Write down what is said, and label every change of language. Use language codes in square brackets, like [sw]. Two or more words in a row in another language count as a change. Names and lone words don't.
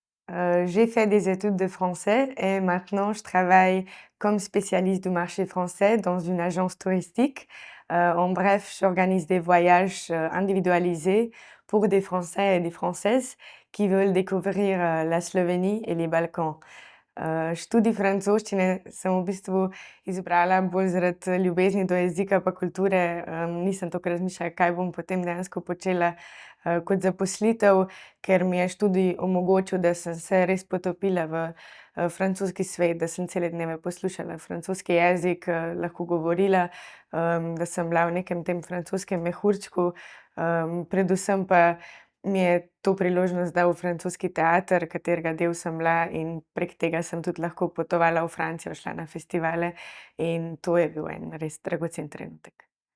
[fr] J'ai fait des études de français et maintenant je travaille comme spécialiste du marché français dans une agence touristique. En bref, j'organise des voyages, individualisés pour des Français et des Françaises qui veulent découvrir, la Slovénie et les Balkans. [sl] Študij francoščine sem v bistvu izbrala bolj zaradi ljubezni do jezika pa kulture, nisem toliko razmišljala, kaj bom potem dejansko počela, kot zaposlitev, ker mi je študij omogočil, da sem se res potopila v, francoski svet, da sem cele dneve poslušala francoski jezik, lahko govorila, da sem bila v nekem tem francoskem mehurčku, predvsem pa mi je to priložnost dal francoski teater, katerega del sem bila, in prek tega sem tudi lahko potovala v Francijo, šla na festivale in to je bil en res dragocen trenutek.